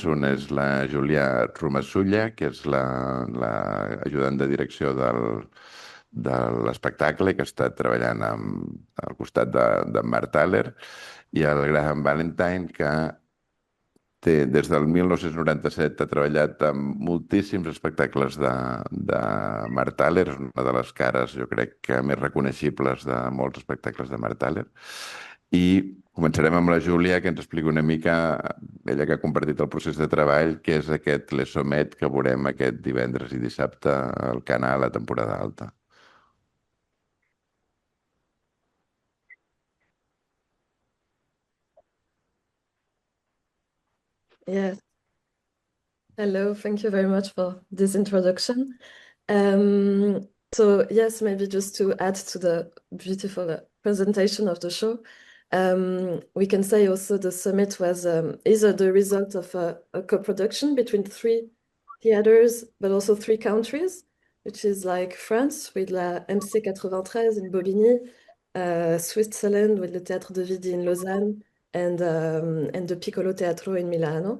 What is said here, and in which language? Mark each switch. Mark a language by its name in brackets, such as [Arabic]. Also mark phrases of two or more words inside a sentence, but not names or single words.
[Catalan] Una és la Giulia Rumasuglia, que és la ajudant de direcció de l'espectacle, que està treballant al costat de Mark Thaler, i el Graham Valentine, que des del 1997 ha treballat amb moltíssims espectacles de Mark Thaler, és una de les cares, jo crec, que més reconeixibles de molts espectacles de Mark Thaler. I començarem amb la Júlia, que ens explica una mica, ella que ha compartit el procés de treball, que és aquest Le Sommet que veurem aquest divendres i dissabte al canal a Temporada Alta. [English] Yes. Hello. Thank you very much for this introduction. So yes, maybe just to add to the beautiful presentation of the show, we can say also the summit was is the result of a co-production between three theaters, but also three countries, which is like France with la MC93 in Bobigny, Switzerland with the Théâtre de Vidi in Lausanne, and the Piccolo Teatro in Milano.